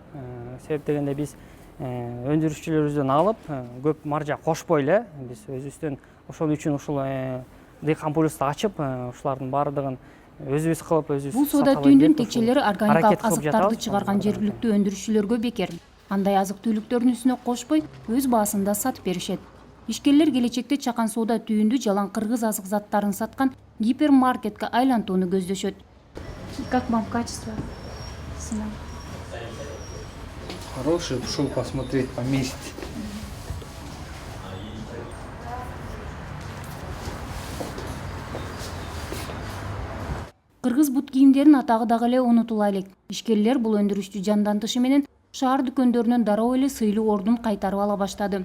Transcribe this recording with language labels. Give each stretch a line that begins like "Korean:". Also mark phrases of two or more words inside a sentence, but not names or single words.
Kyrgyz: Себеп дегенде биз өндүрүшчүлөрүбүздөн алып, көп маржа кошпой эле биз өзүбүздөн ошол үчүн ушул Дыйкан полюсту ачып, ушулардын баардыгын өзүбүз кылып, өзүбүз. Бул соода түйүндүн текчелери органикалык азыктарды чыгарган жергиликтүү өндүрүүчүлөргө бекер. Андай азык-түлүктөрдүн үстүнө кошпой, өз баасында сатып беришет. Ишкерлер келечекте чакан соода түйүндү жалаң кыргыз азык заттарын саткан гипермаркетке айлантууну көздөшөт.
Russian: Как вам качество? Цена? Хороший, пошел посмотреть, померить.
Kyrgyz: Кыргыз бут кийимдеринин атагы дагы эле унутула элек. Ишкерлер бул өндүрүштү жандантышы менен шаар дүкөндөрүнөн дароо эле сыйлуу ордун кайтарып ала баштады.